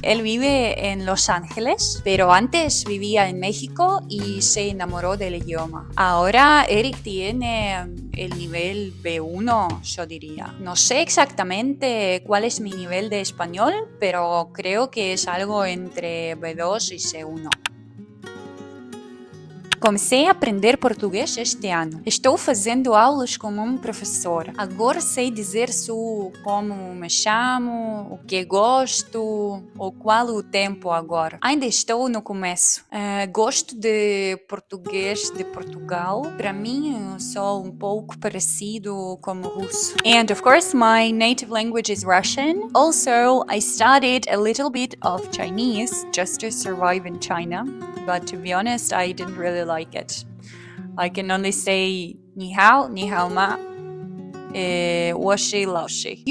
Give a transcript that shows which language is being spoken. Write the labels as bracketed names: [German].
[Spanish] Él vive en Los Ángeles, pero antes vivía en México y se enamoró del idioma. Ahora Eric tiene el nivel B1, yo diría. No sé exactamente cuál es mi nivel de español, pero creo que es algo entre B2 y C1. [Portuguese] Comecei a aprender português este ano. Estou fazendo aulas com um professor. Agora sei dizer como me chamo, o que gosto, ou qual o tempo agora. Ainda estou no começo. Gosto de português de Portugal. Para mim, sou um pouco parecido com o russo. [English] And of course, my native language is Russian. Also, I studied a little bit of Chinese just to survive in China. But to be honest, I didn't really like it. I can only say [Chinese] ni hao ma, washi laoshi.